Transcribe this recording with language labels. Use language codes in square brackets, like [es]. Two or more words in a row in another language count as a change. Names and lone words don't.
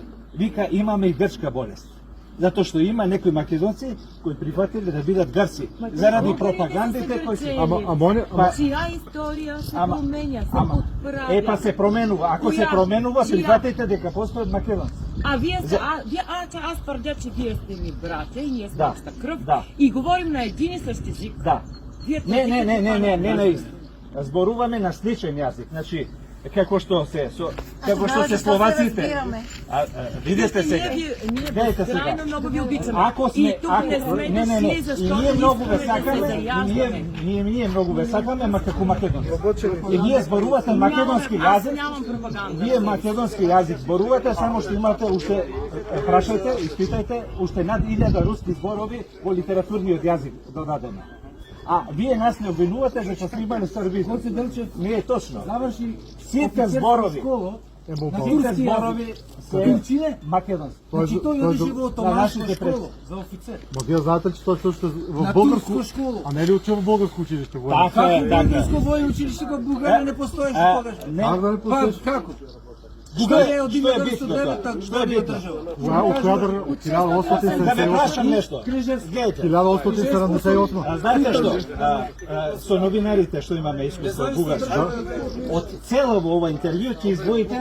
[mk] Вика, имаме и грчка болест. Затоа што има некои македонци кои прифатиле да бидат грци. Заради пропагандите кои се... Ама, Чија историја се Ама- променја, се ама- отправја. Па се променува. Ако се Која? променува, Чија? прифатите дека постојат македонци. [bg] А вие сте, аз твърдя, че вие сте ми братя и ние сме [mk] Да, [bg] обща кръв [mk] да. [bg] и говорим на един и същ език. [mk] Да. [bg] Вие [mk] Не [bg] твърдите [mk] на ист. Зборуваме на сличен јазик. Значи, како што се словаците. Видете сега. [bg] Ние Гледайте сега. безкрайно много ви обичаме. [mk] Ако сме, [bg] и тук не сме [mk] не, [bg] дошли, и защото [mk] ние много ве [bg] искаме да се [mk] сакаме, [bg] заяждаме. [mk] ние много ве сакаме, ма како македонци. И вие зборувате македонски [bg] Аз [mk] јазик. [bg] нямам пропаганда. [mk] Вие македонски јазик зборувате, само што имате уште, прашајте, испитајте, уште над 1000 руски зборови во литературниот јазик додадено. А вие нас не обвинувате дека сме имали срби. Не е точно. Сите зборови, сите зборови се македонски. Значи той оди во нашите школа. [bg] Ма вие знаете ли, че той също е в българско школа? А не е ли учил в българско училище? военно? [mk] Така е, така. [bg] Българско военно училище в България [mk] не постои, [bg] ще покажа. Как да не постоиш? [mk] Како? Што [bg] България е [mk] е од што е 1909 битното? така Што е битно? држава. [bg] От коя държава? От [mk] Да ме [bg] 1878? [mk] прашам нешто. Гледайте. [bg] 1878. [mk] Знаете што? Со новинарите што имаме искуство бугарско, од цело ова интервју ќе издвоите